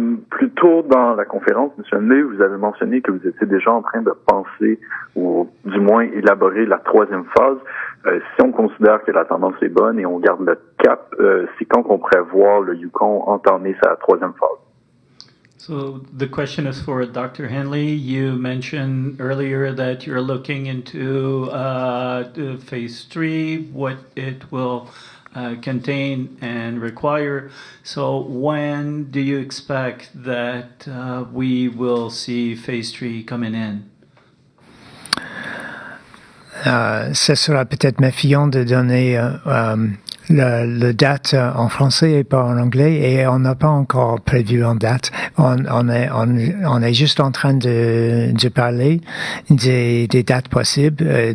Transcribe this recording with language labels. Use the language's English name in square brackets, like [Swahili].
[French] Plus tôt dans la conférence, M. Hanley, vous avez mentionné que vous étiez déjà en train de penser, ou du moins élaborer la troisième phase. Si on considère que la tendance est bonne et on garde le cap, c'est quand qu'on pourrait voir le Yukon entamer sa troisième phase? [English] So the question is for Dr. Hanley. You mentioned earlier that you're looking into phase 3, what it will contain and require. So when do you expect that we will see phase 3 coming in? [French] Ce sera peut-être méfiant de donner le date en français et pas en anglais, et on n'a pas encore prévu en date. On est juste en train de parler des dates possibles.